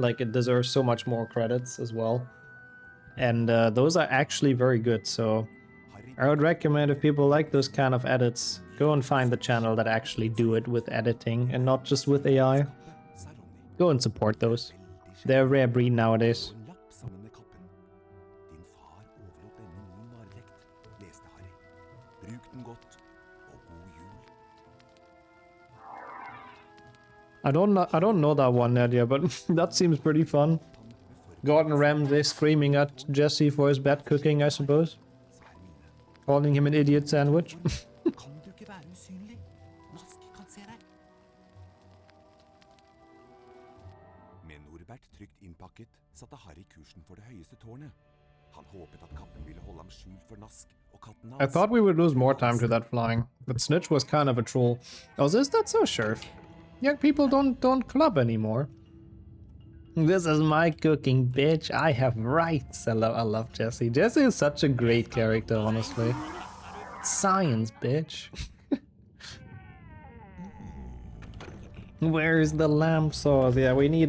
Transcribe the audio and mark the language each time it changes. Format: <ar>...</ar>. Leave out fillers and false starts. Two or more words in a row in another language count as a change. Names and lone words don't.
<en>Like, it deserves so much more credits as well. And those are actually very good, so... I would recommend if people like those kind of edits, go and find the channel that actually do it with editing and not just with AI. Go and support those. They're a rare breed nowadays.</en> <no>Og en lapp sammen med kappen. Din far overlot denne min varetekt, leste Harry. Bruk den godt, og god jul.</no> <en>I don't know that one, Nadia, but that seems pretty fun. Gordon Ramsay screaming at Jesse for his bad cooking, I suppose. Calling him an idiot sandwich.</en> <no>Kan du ikke være usynlig? Nask kan se deg. Med Norbert trygt innpakket, satte Harry kursen for det høyeste tårnet. Han håpet at kappen ville holde ham skjult for Nask og katten hans.</no> <en>I thought we would lose more time to that flying, but Snitch was kind of a troll. Oh, is that so, Sheriff? Young people don't club anymore. This is my cooking, bitch. I have rights. I love Jesse. Jesse is such a great character, honestly. Science, bitch. Where's the lamb sauce? Yeah, we need it.</en>